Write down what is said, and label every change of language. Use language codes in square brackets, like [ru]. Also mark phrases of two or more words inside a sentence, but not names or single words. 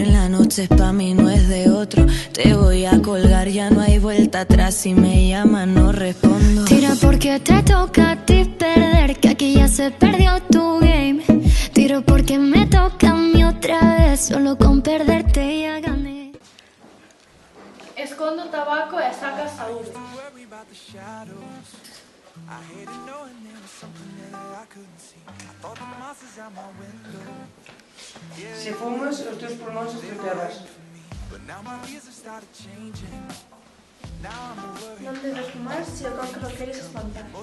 [es] La noche es pa' mí, no es de otro. Te voy a colgar, ya no hay vuelta atrás. Si me llaman no respondo. Tira porque te toca a ti perder, que aquí ya se perdió tu game. Tiro porque me toca a mí otra vez, solo con perderte ya gané. [gl] Escondo tabaco e saca saúde. Se fumas, os teus pulmóns estropearás. Non debes fumar se o cancro queres espantar.